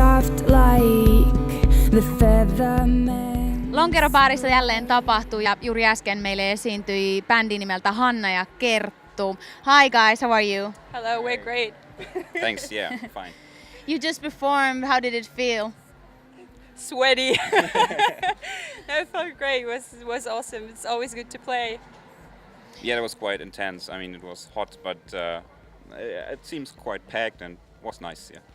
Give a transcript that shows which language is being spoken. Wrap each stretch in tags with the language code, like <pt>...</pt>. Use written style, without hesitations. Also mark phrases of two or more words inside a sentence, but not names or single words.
<en>soft like the featherman.</en> <fi>Lonkerobaarissa jälleen tapahtui ja juuri äsken meille esiintyi bändi nimeltä Hanna ja Kerttu.</fi> <en>Hi guys, how are you? Hello, we're great. Thanks, yeah, fine. You just performed, how did it feel? Sweaty. No, it felt great. It was awesome. It's always good to play. Yeah, it was quite intense. I mean, it was hot, but it seems quite packed and was nice, yeah.</en>